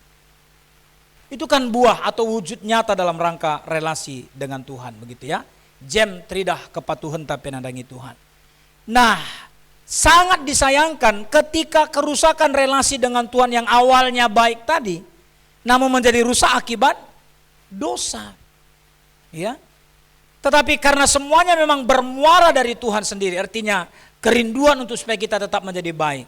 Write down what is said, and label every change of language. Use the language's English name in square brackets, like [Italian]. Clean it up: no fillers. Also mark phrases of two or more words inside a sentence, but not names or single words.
[Indonesian] Itu kan buah atau wujud nyata dalam rangka relasi dengan Tuhan begitu ya. [Batak Karo] Jem tridah kepatuhan tapi nandangi Tuhan. [Indonesian] Nah, sangat disayangkan ketika kerusakan relasi dengan Tuhan yang awalnya baik tadi, namun menjadi rusak akibat dosa. Ya. Tetapi karena semuanya memang bermuara dari Tuhan sendiri, artinya kerinduan untuk supaya kita tetap menjadi baik.